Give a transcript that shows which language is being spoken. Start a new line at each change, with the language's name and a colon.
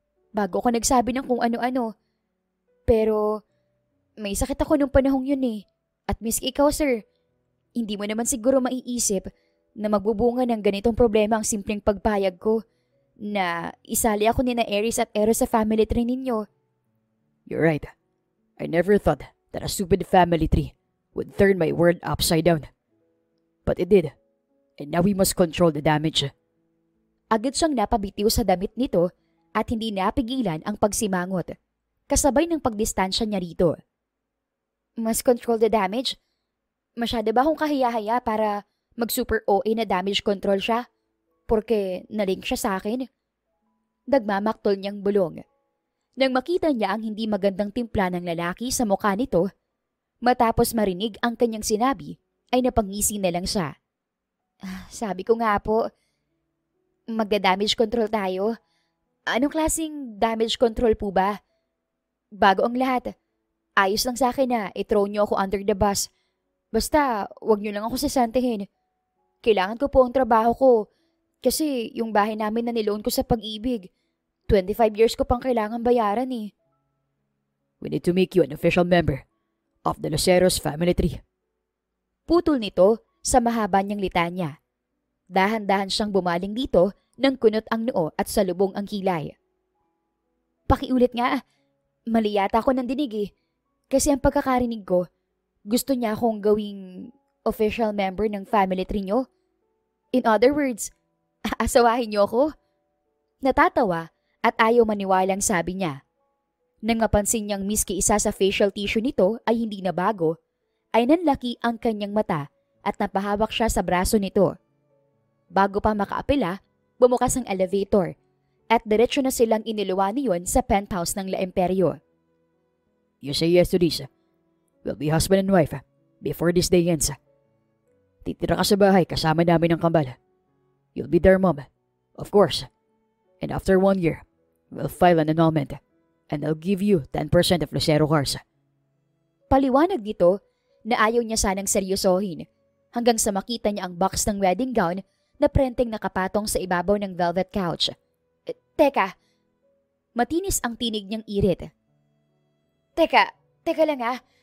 Filipino: Bago ako nagsabi ng kung ano-ano. Pero may sakit ako nung panahong yun eh. At miski ikaw sir, hindi mo naman siguro maiisip na magbubunga ng ganitong problema ang simpleng pagpayag ko na isali ako ni na Aries at Eros sa family tree ninyo.
English: You're right. I never thought that a stupid family tree would turn my world upside down. But it did. And now we must control the damage.
Filipino: Agad siyang napabitiw sa damit nito at hindi napigilan ang pagsimangot, kasabay ng pagdistansya niya rito. Mas
English: control the damage?
Filipino: Masyado ba akong kahiya-haya para mag-super OA na damage control siya? Porque nalink siya sa akin? Nagmamaktol niyang bulong. Nang makita niya ang hindi magandang timpla ng lalaki sa mukha nito, matapos marinig ang kanyang sinabi, ay napangisi na lang siya. Sabi ko nga po, magda-damage control tayo. Anong klaseng damage control po ba? Bago ang lahat, ayos lang sa akin na i-throw niyo ako
English: under the bus.
Filipino: Basta, wag niyo lang ako sasantihin. Kailangan ko po ang trabaho ko kasi yung bahay namin na niloan ko sa Pag-ibig, 25 years ko pang kailangan bayaran eh.
English: We need to make you an official member of the Luceros family tree.
Filipino: Putol nito sa mahaba niyang litanya. Dahan-dahan siyang bumaling dito nang kunot ang noo at salubong ang kilay. Pakiulit nga, mali yata ako ng dinig eh. Kasi ang pagkakarinig ko, gusto niya akong gawing
English: official member
Filipino: ng family tree niyo.
English: In other words,
Filipino: aasawahin niyo ako? Natatawa at ayaw maniwalang sabi niya. Nang mapansin niyang miski isa sa facial tissue nito ay hindi na bago, ay nanlaki ang kanyang mata at napahawak siya sa braso nito. Bago pa makaapela, bumukas ang elevator at diretso na silang iniluwa niyon sa penthouse ng La Imperio.
English: You say yes to this. We'll be husband and wife before this day ends.
Filipino: Titira ka sa bahay kasama namin ng kambal.
English: You'll be their mom, of course. And after 1 year, we'll file an annulment and I'll give you 10% of Lucero cars.
Filipino: Paliwanag nito na ayaw niya sanang seryosohin hanggang sa makita niya ang box ng wedding gown na prenteng nakapatong sa ibabaw ng velvet couch. Teka, matinis ang tinig niyang irit. Teka lang ah.